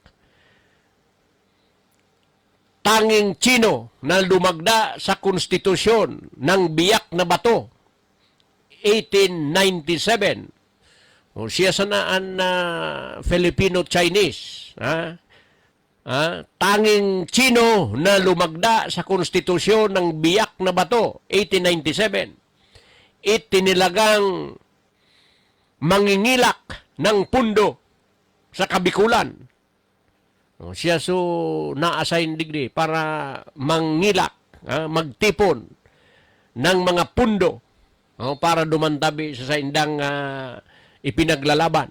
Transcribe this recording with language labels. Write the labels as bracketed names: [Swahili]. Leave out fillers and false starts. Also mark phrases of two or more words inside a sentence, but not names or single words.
[Filipino] Tanging Chino na lumagda sa konstitusyon ng Biak na Bato, 1897. [Bikol] Siya sanaan na Filipino-Chinese. [Filipino] Tanging Chino na lumagda sa konstitusyon ng Biak na Bato, 1897. Itinilagang mangingilak ng pundo sa Kabikulan. [Bikol] Siya na-assign digdi para mangilak, magtipon ng mga pundo para dumantabi sa indang ipinaglalaban.